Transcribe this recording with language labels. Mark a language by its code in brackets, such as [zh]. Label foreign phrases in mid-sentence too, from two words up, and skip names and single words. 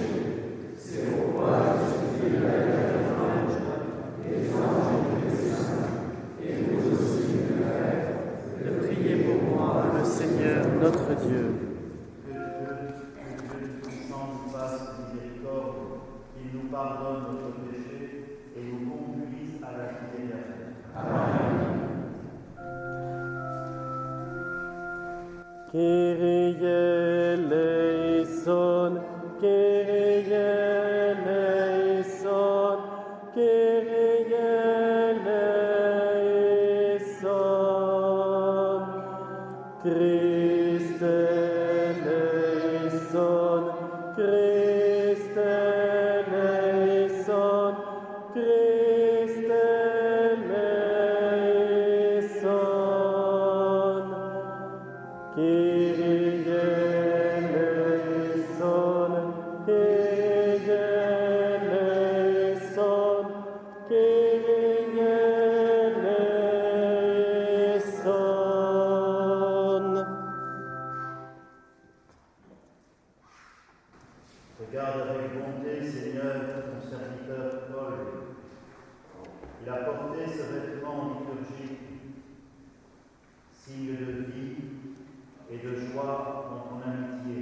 [fr] C'est pourquoi je supplie la Vierge et les anges et tous les saints, et vous aussi, mes frères, De prier pour moi, le Seigneur notre Dieu. Que Dieu Tout-Puissant nous fasse miséricorde, qu'il nous pardonne notre péché et nous conduise à la vie éternelle. Amen. [el] Κύριε ἐλέησον, Κύριε ἐλέησον, Κύριε ἐλέησον. Χριστέ ἐλέησον, Χριστέ ἐλέησον, Χριστέ ἐλέησον. Κύριε ἐλέησον, Κύριε ἐλέησον, Κύριε ἐλέησον. [fr] Regarde avec bonté, Seigneur, ton serviteur Paul. Il a porté ce vêtement liturgique, signe de vie et de joie dans ton amitié.